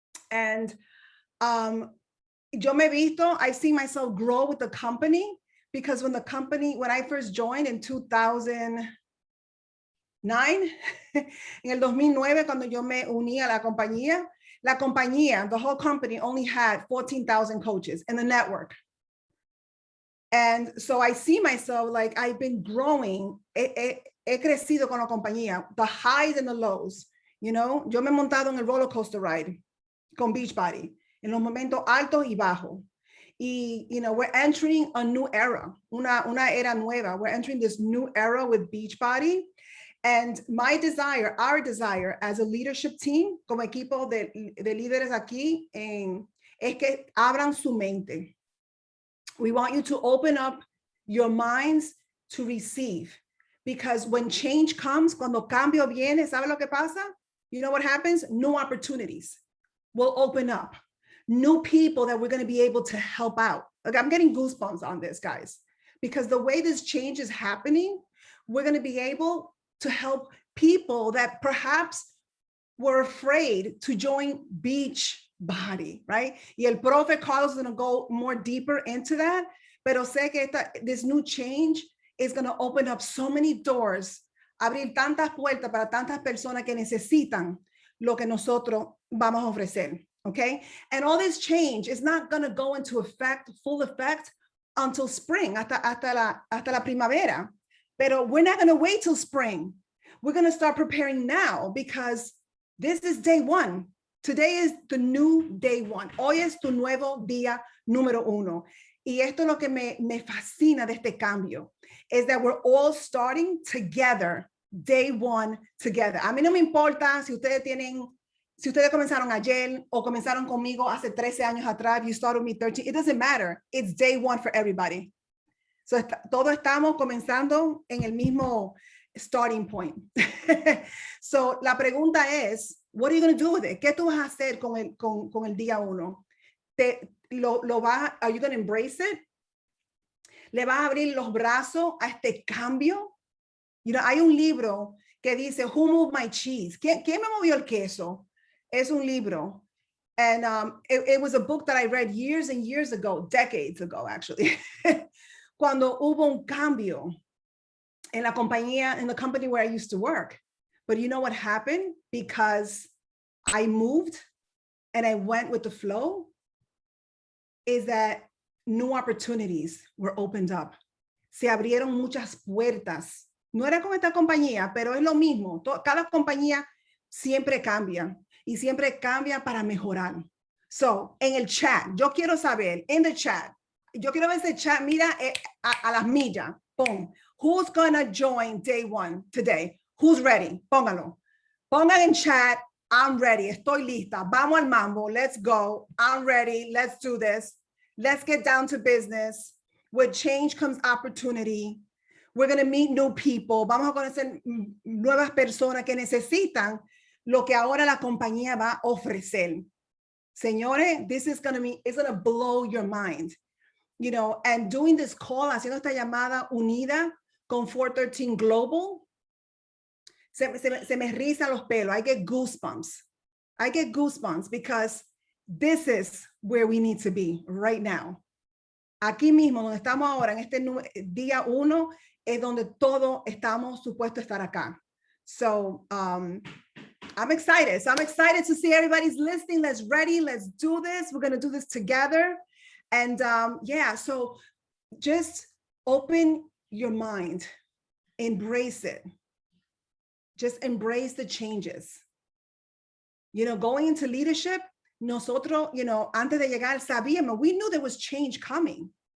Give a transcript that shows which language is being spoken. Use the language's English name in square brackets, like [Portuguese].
[English] And [Spanish] yo me visto, [English] I see myself grow with the company, because when I first joined in 2009, [Spanish] en el 2009, cuando yo me uní a la compañía, [English] the whole company only had 14,000 coaches in the network. And so I see myself like I've been growing. [Spanish] He crecido con la compañía, [English] the highs and the lows. You know, [Spanish] yo me he montado en el [English] roller coaster ride [Spanish] con Beachbody, en los momentos altos y bajos. [English] Y, you know, we're entering a new era, [Spanish] una era nueva. [English] We're entering this new era with Beachbody. And my desire, our desire as a leadership team, [Spanish] como equipo de líderes aquí, es que abran su mente. [English] We want you to open up your minds to receive. Because when change comes, [Spanish] cuando cambio viene, ¿sabe lo que pasa? [English] You know what happens? New opportunities will open up. New people that we're going to be able to help out. Like, I'm getting goosebumps on this, guys, because the way this change is happening, we're going to be able to help people that perhaps were afraid to join Beachbody, right? [Spanish] Y el profe Carlos [English] is going to go more deeper into that, [Spanish] pero sé que [English] this new change is going to open up so many doors, [Spanish] abrir tantas puertas para tantas personas que necesitan lo que nosotros vamos a ofrecer. [English] Okay, and all this change is not going to go into effect, full effect, until spring, [Spanish] hasta la primavera. Pero [English] we're not going to wait till spring. We're going to start preparing now because this is day one. Today is the new day one. [Spanish] Hoy es tu nuevo día número uno. Y esto es lo que me fascina de este cambio, [English] is that we're all starting together, day one together. [Spanish] A mí no me importa si ustedes comenzaron ayer o comenzaron conmigo hace 13 años atrás, [English] you started me 13, it doesn't matter. It's day one for everybody. [Spanish] So todos estamos comenzando en el mismo [English] starting point. [Spanish] So la pregunta es, [English] what are you going to do with it? [Spanish] ¿Qué tú vas a hacer con el día uno? [English] Are you going to embrace it? [Spanish] ¿Le vas a abrir los brazos a este cambio? [English] You know, [Spanish] hay un libro que dice, Who Moved My Cheese? ¿Quién me movió el queso? Es un libro. [English] And it was a book that I read years and years ago, decades ago, actually. [Spanish] Cuando hubo un cambio en la compañía, [English] in the company where I used to work. But you know what happened? Because I moved and I went with the flow, is that new opportunities were opened up. [Spanish] Se abrieron muchas puertas. No era con esta compañía, pero es lo mismo. Cada compañía siempre cambia. Y siempre cambia para mejorar. So, en el chat, yo quiero saber, [English] in the chat, [Spanish] yo quiero ver ese chat, mira, a las millas, boom. [English] Who's gonna join day one today? Who's ready? [Spanish] Póngalo. Pongan en chat, [English] I'm ready, [Spanish] estoy lista. Vamos al mambo, [English] let's go. I'm ready, let's do this. Let's get down to business. With change comes opportunity. We're gonna meet new people. [Spanish] Vamos a conocer nuevas personas que necesitan lo que ahora la compañía va a ofrecer. Señores, [English] this is it's going to blow your mind. You know, and doing this call, [Spanish] haciendo esta llamada unida con 413 Global, se me rizan los pelos. [English] I get goosebumps. I get goosebumps because this is where we need to be right now. [Spanish] Aquí mismo, donde estamos ahora, en este día uno, es donde todos estamos supuestos a estar acá. [English] So, I'm excited. So I'm excited to see everybody's listening. Let's ready. Let's do this. We're going to do this together. And yeah, so just open your mind, embrace it. Just embrace the changes. You know, going into leadership, [Spanish] nosotros, [English] you know, [Spanish] antes de llegar, sabíamos, [English] we knew there was change coming.